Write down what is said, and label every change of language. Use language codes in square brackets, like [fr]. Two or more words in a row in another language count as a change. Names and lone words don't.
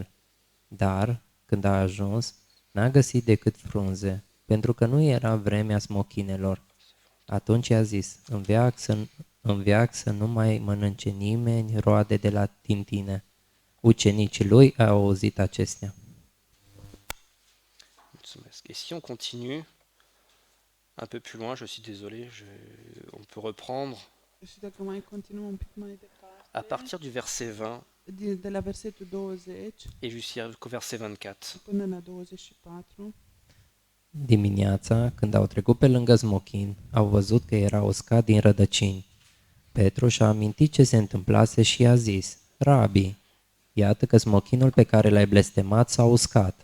[ro] Dar, când a ajuns, n-a găsit decât frunze, pentru că nu era vremea smochinelor. Atunci a zis, în veac să nu mai mănânce nimeni roade de la tine. Ucenicii lui au auzit acestea. Mulțumesc. [fr] Et si on continue un peu plus loin, je suis désolé, on peut reprendre [ro] Și dacă mai continuăm un pic mai [fr] à [ro] departe, [fr] partir du verset 20 [ro] de la versetul 20 [fr] et jusqu'au verset 24. [ro] până la 24, Dimineața, când au trecut pe lângă smochin, au văzut că era uscat din rădăcini. Petru și-a amintit ce se întâmplase și i-a zis, Rabi, iată că smochinul pe care l-ai blestemat s-a uscat.